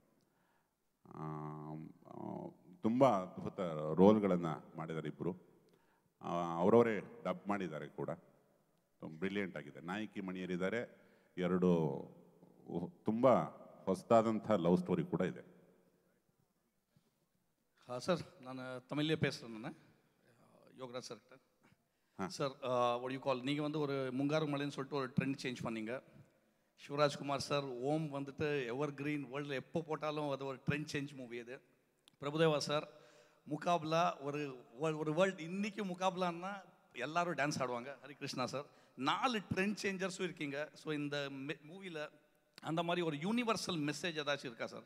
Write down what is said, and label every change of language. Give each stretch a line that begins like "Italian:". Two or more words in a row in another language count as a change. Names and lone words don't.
Kannada: ತುಂಬ ಅದ್ಭುತ ರೋಲ್ಗಳನ್ನು ಮಾಡಿದ್ದಾರೆ ಇಬ್ಬರು. ಅವರವರೇ ಡಬ್ ಮಾಡಿದ್ದಾರೆ ಕೂಡ, ಬ್ರಿಲಿಯಂಟ್ ಆಗಿದೆ. ನಾಯಕಿ ಮಣಿಯರಿದ್ದಾರೆ, ಎರಡು ತುಂಬ ಹೊಸದಾದಂಥ
English: love story
Kannada: ಕೂಡ ಇದೆ.
Tamil: சார் நான் தமிழ்லேயே பேசுகிறேன். நான் யோகராஜ் சார்கிட்ட. சார்
English: what you call,
Tamil: நீங்கள் வந்து ஒரு முங்காறு மலைன்னு சொல்லிட்டு ஒரு
English: trend change
Tamil: பண்ணீங்க. சிவராஜ்குமார் சார் ஓம் வந்துட்டு
English: ever green,
Tamil: வேர்ல்டில் எப்போ போட்டாலும் அது ஒரு
English: trend change movie.
Tamil: அது பிரபுதேவா சார் முகாப்லா, ஒரு வேர்ல்டு இன்றைக்கி முகாப்லான்னா எல்லாரும் டான்ஸ் ஆடுவாங்க. ஹரிகிருஷ்ணா சார் 4
English: trend changers
Tamil: இருக்கீங்க. ஸோ இந்த மூவியில் அந்த மாதிரி ஒரு
English: universal message
Tamil: ஏதாச்சும் இருக்கா சார்?